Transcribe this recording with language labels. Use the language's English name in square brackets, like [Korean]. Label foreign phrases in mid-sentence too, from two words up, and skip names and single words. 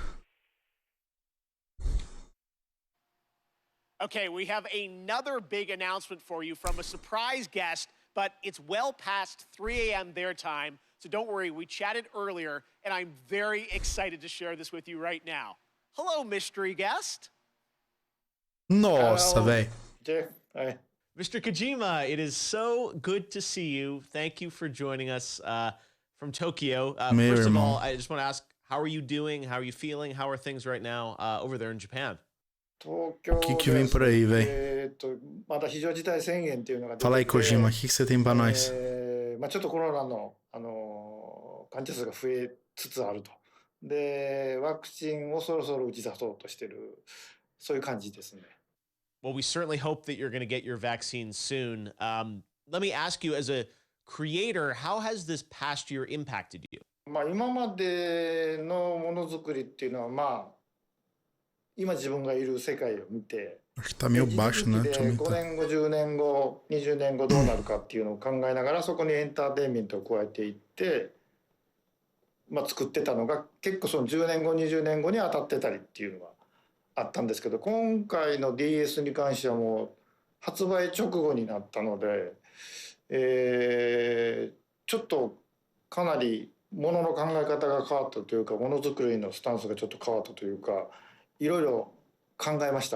[English] Okay, we have another big announcement for you from a surprise guest, but it's well past 3 a.m. their time, so don't worry, we chatted earlier, and I'm very excited to share this with you right now. Hello, mystery guest. [Portuguese] Nossa, velho. [English] Jeff, hi. Mr. Kojima, it is so good to see you. Thank you for joining us from Tokyo. First of all, I just want to ask, how are you doing? How are you feeling? How are things right now over there in Japan? [Japanese] 東京 [Portuguese] que vem por aí, velho? [Japanese] まだ非常事態宣言っていうのが出てて [Portuguese] Fala aí, Kojima, o que você tem pra nós? [Japanese] まあちょっとコロナの、患者数が増えつつあると。で、ワクチンをそろそろ打ち出そうとしてる、そういう感じですね。 [English] Well, we certainly hope that you're going to get your vaccine soon. Let me ask you, as a creator, how has this past year impacted you? [Japanese] まあ今までのものづくりっていうのは、まあ今自分がいる世界を見て、 [Portuguese] Acho que tá meio baixo, né? Deixa eu 5 aumentar. [Japanese] 年後、10年後、20年後どうなるかっていうのを考えながらそこにエンターテインメントを加えていって、まあ、作ってたのが結構その10年後、20年後に当たってたりっていうのがあったんですけど、今回の DS に関してはもう発売直後になったので、ちょっとかなりものの考え方が変わったというか、ものづくりのスタンスがちょっと変わったというか、いろいろ考えました。